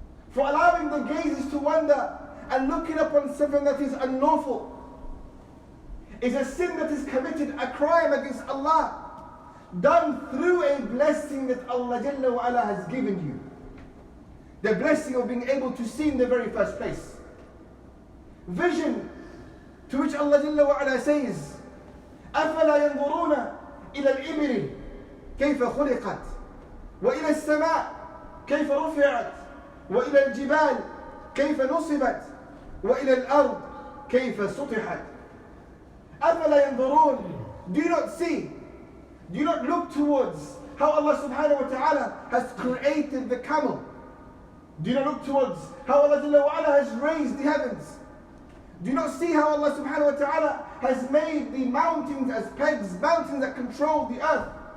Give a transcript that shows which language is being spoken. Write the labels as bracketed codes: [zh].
[en] For allowing the gazes to wander and looking upon something that is unlawful is a sin that is committed, a crime against Allah, done through a blessing that Allah Jalla wa Ala has given you. The blessing of being able to see in the very first place. Vision, to which Allah Jalla wa Ala says, [ar] أَفَلَا يَنْظُرُونَ إِلَى الْإِبِلِ كَيْفَ خُلِقَتْ وَإِلَى السَّمَاءِ كَيْفَ رُفِعَتْ وَإِلَى الْجِبَالِ كَيْفَ نُصِبَتْ وَإِلَى الْأَرْضِ كَيْفَ سُطِحَتْ. أَفَلَا يَنْظُرُونَ. [en] Do you not see? Do you not look towards how Allah subhanahu wa ta'ala has created the camel? Do you not look towards how Allah Jalla wa Ala has raised the heavens? Do you not see how Allah subhanahu wa ta'ala has made the mountains as pegs, mountains that control the earth?